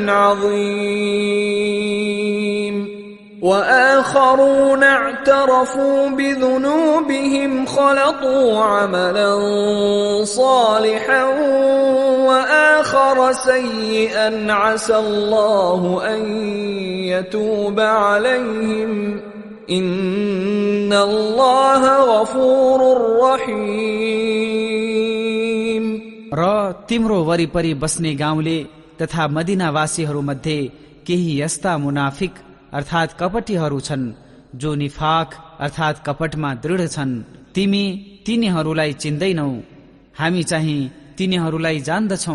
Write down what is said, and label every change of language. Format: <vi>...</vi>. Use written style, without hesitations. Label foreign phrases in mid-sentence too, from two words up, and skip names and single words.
<ar>عظيم وآخرون اعترفوا بذنوبهم خلطوا عملا صالحا وآخر سيئا عسى الله أن يتوب عليهم إن الله غفور رحيم।</ar> <ne>र तिम्रो वरिपरि बस्ने गाउँले तथा मदिनावासीहरूमध्ये केही यस्ता मुनाफिक अर्थात कपटीहरू छन् जो निफाक अर्थात कपटमा दृढ छन्। तिमी तिनीहरूलाई चिन्दैनौ, हामी चाहिँ तिनीहरूलाई जान्दछौ।</ne>